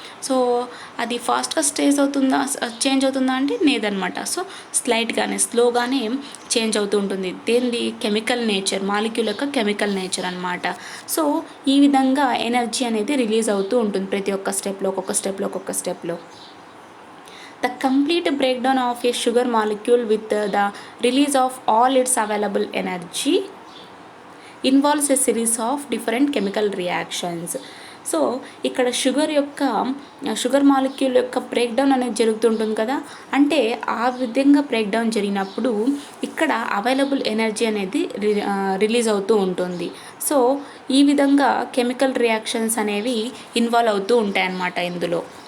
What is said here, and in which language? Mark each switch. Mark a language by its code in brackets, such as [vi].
[te] So అది ఫాస్ట్గా change అవుతుందా అంటే లేదనమాట. సో స్లోగానే చేంజ్ అవుతూ ఉంటుంది. దేనిది? కెమికల్ నేచర్, మాలిక్యూల్ యొక్క కెమికల్ నేచర్ అనమాట. సో ఈ విధంగా ఎనర్జీ అనేది రిలీజ్ అవుతూ ఉంటుంది ప్రతి ఒక్క ఒక్కొక్క స్టెప్లో. [en] The complete breakdown of a sugar molecule with the release of all its available energy involves a series of different chemical reactions. [te] So ఇక్కడ షుగర్ మాలిక్యూల్ యొక్క బ్రేక్డౌన్ అనేది జరుగుతుంటుంది కదా, అంటే ఆ విధంగా బ్రేక్డౌన్ జరిగినప్పుడు ఇక్కడ అవైలబుల్ ఎనర్జీ అనేది రిలీజ్ అవుతూ ఉంటుంది. సో ఈ విధంగా కెమికల్ రియాక్షన్స్ అనేవి ఇన్వాల్వ్ అవుతూ ఉంటాయన్నమాట ఇందులో.